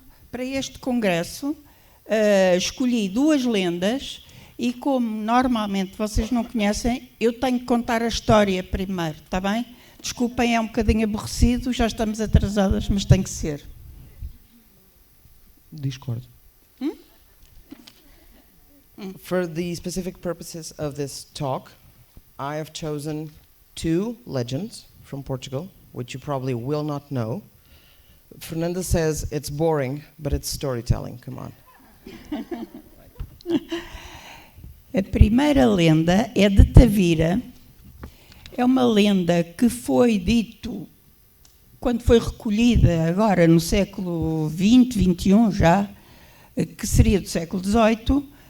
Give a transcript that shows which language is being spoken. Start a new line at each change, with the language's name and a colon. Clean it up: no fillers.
Portuguese: Para este congresso, escolhi duas lendas e como normalmente vocês não conhecem, eu tenho que contar a história primeiro, está bem? Desculpem, é um bocadinho aborrecido, já estamos atrasadas, mas tem que ser. Discordo.
English: For the specific purposes of this talk, I have chosen two legends from Portugal, which you probably will not know. Fernanda says it's boring, but it's storytelling. Come on.
Portuguese: A primeira lenda é de Tavira. É uma lenda que foi dito quando foi recolhida agora no século XX, XXI já, que seria do século XVIII.